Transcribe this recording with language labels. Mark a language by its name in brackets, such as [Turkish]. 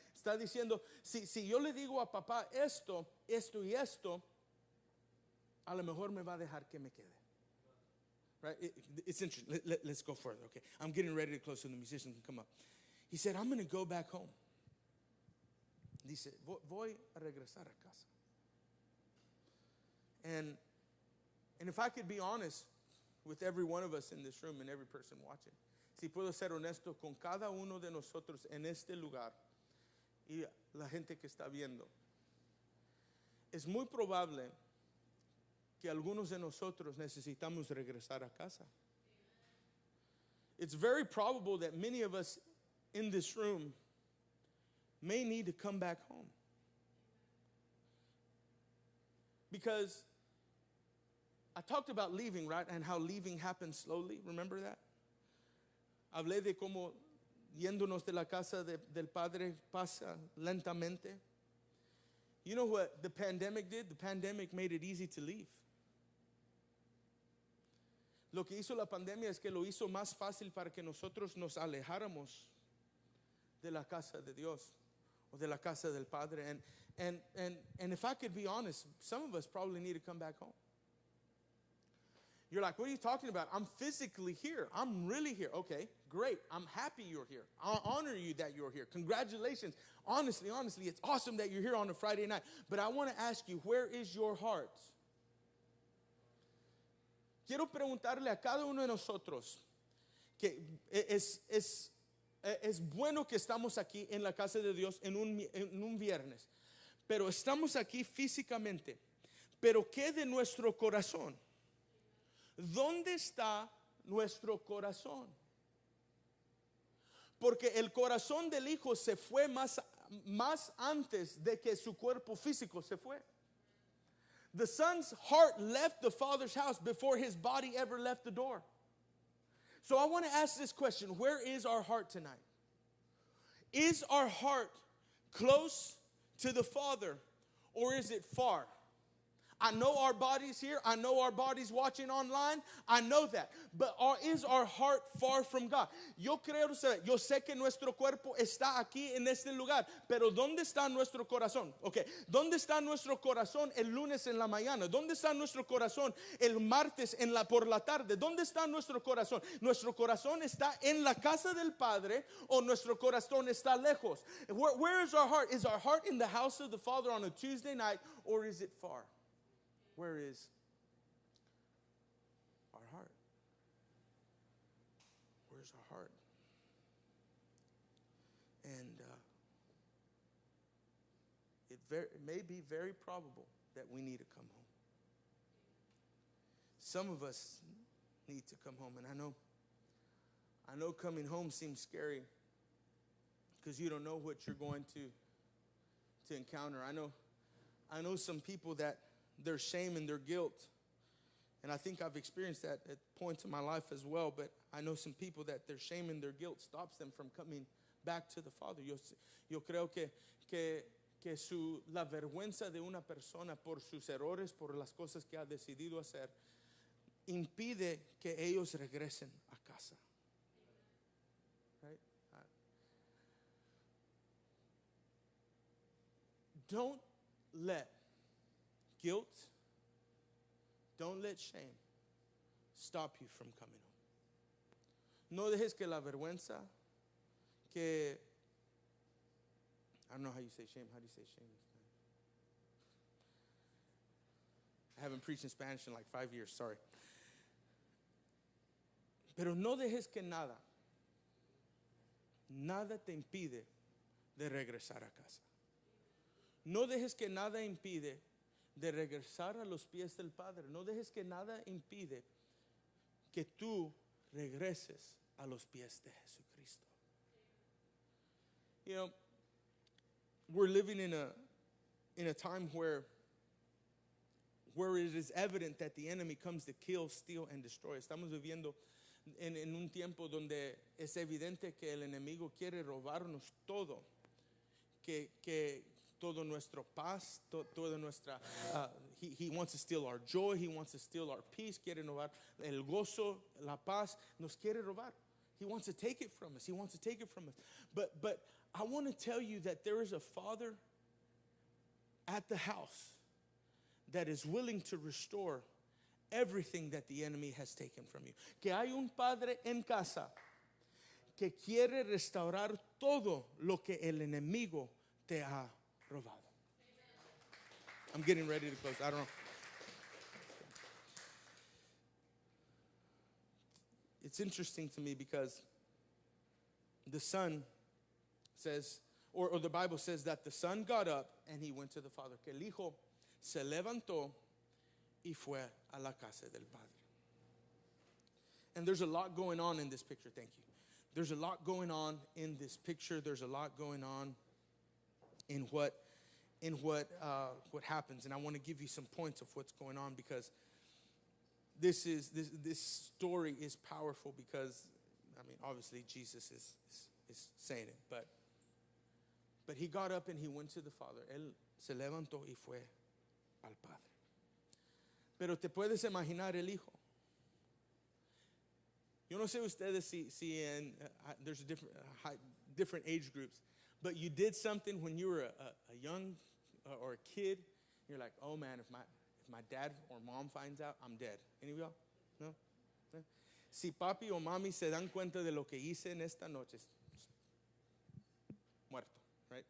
[Spanish] Está diciendo, si yo le digo a papá esto y esto, a lo mejor me va a dejar que me quede. [English] Right? It's interesting. Let's go further, okay? I'm getting ready to close so the musicians can come up. He said, I'm going to go back home. [Spanish] Dice, voy a regresar a casa. [English] And if I could be honest with every one of us in this room and every person watching, [Spanish] si puedo ser honesto con cada uno de nosotros en este lugar y la gente que está viendo, es muy probable que algunos de nosotros necesitamos regresar a casa. [English] It's very probable that many of us in this room may need to come back home. Because I talked about leaving, right? And how leaving happens slowly. Remember that? [Spanish] Hablé de cómo yéndonos de la casa del Padre pasa lentamente. [English] You know what the pandemic did? The pandemic made it easy to leave. [Spanish] Lo que hizo la pandemia es que lo hizo más fácil para que nosotros nos alejáramos de la casa de Dios o de la casa del Padre. [English] And if I could be honest, some of us probably need to come back home. You're like, what are you talking about? I'm physically here. I'm really here. Okay, great. I'm happy you're here. I honor you that you're here. Congratulations. Honestly, it's awesome that you're here on a Friday night. But I want to ask you, where is your heart? [Spanish] Quiero preguntarle a cada uno de nosotros que es bueno que estamos aquí en la casa de Dios en un viernes, pero estamos aquí físicamente. Pero ¿qué de nuestro corazón? ¿Dónde está nuestro corazón? Porque el corazón del hijo se fue más antes de que su cuerpo físico se fue. [English] The son's heart left the father's house before his body ever left the door. So I want to ask this question. Where is our heart tonight? Is our heart close to the Father or is it far? I know our bodies here. I know our bodies watching online. I know that. But is our heart far from God? [Spanish] Yo sé que nuestro cuerpo está aquí en este lugar. Pero ¿dónde está nuestro corazón? Okay. ¿Dónde está nuestro corazón el lunes en la mañana? ¿Dónde está nuestro corazón el martes por la tarde? ¿Dónde está nuestro corazón? ¿Nuestro corazón está en la casa del Padre o nuestro corazón está lejos? [English] Where is our heart? Is our heart in the house of the Father on a Tuesday night, or is it far? Where is our heart? Where's our heart? And it may be very probable that we need to come home. Some of us need to come home, and I know coming home seems scary because you don't know what you're going to encounter. I know some people that their shame and their guilt, and I think I've experienced that at points in my life as well, but I know some people that their shame and their guilt stops them from coming back to the Father. [Spanish] Yo creo que la vergüenza de una persona por sus errores, por las cosas que ha decidido hacer, impide que ellos regresen a casa. [English] Right? Don't let guilt, don't let shame stop you from coming home. [Spanish] No dejes que la vergüenza, [English] I don't know how you say shame. How do you say shame? I haven't preached in Spanish in like 5 years, sorry. [Spanish] Pero no dejes que nada te impide de regresar a casa. No dejes que nada impide de regresar a los pies del Padre. No dejes que nada impide que tú regreses a los pies de Jesucristo. [English] You know, we're living in a time where it is evident that the enemy comes to kill, steal, and destroy. [Spanish] Estamos viviendo en un tiempo donde es evidente que el enemigo quiere robarnos todo, que todo nuestro paz, toda nuestra, [English] he wants to steal our joy, he wants to steal our peace, [Spanish] quiere robar el gozo, la paz, nos quiere robar. [English] He wants to take it from us. He wants to take it from us. But I want to tell you that there is a Father at the house that is willing to restore everything that the enemy has taken from you. [Spanish] Que hay un Padre en casa que quiere restaurar todo lo que el enemigo te ha robado. [English] I'm getting ready to close. I don't know. It's interesting to me because the Son says, or the Bible says that the Son got up and he went to the Father. [Spanish] Que el Hijo se levantó y fue a la casa del Padre. [English] And there's a lot going on in this picture. Thank you. There's a lot going on in this picture. There's a lot going on in what happens. And I want to give you some points of what's going on because this story is powerful because, I mean, obviously Jesus is saying it, but he got up and he went to the Father. [Spanish] Él se levantó y fue al Padre. Pero te puedes imaginar el Hijo. Yo no sé ustedes si [English] there's different age groups, but you did something when you were a young or a kid. You're like, oh man, if my dad or mom finds out, I'm dead. Any of y'all? No? [Spanish] Si papi o mami se dan cuenta de lo que hice en esta noche, muerto, right?